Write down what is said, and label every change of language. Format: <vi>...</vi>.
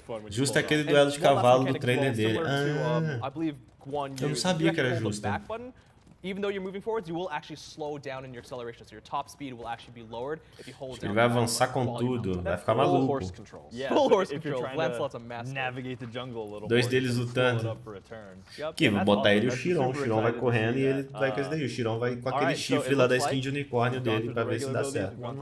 <pt>Justo é aquele duelo de cavalo do trailer dele. Ah, eu não sabia que era justo.</pt> <en>Even though you're moving forwards, you will actually slow down in your acceleration, so your top speed will actually be lowered if you hold down.</en> <pt>Ele vai avançar com tudo, vai ficar maluco.</pt> <en>Full horse control. Lancelot's a master. Navigate the jungle a little.</en> <pt>Dois deles lutando. Que vou botar ele e o Chiron. O Chiron vai correndo e ele vai com esse daí. O Chiron vai com aquele chifre lá da skin de unicórnio dele pra ver se dá certo.</pt>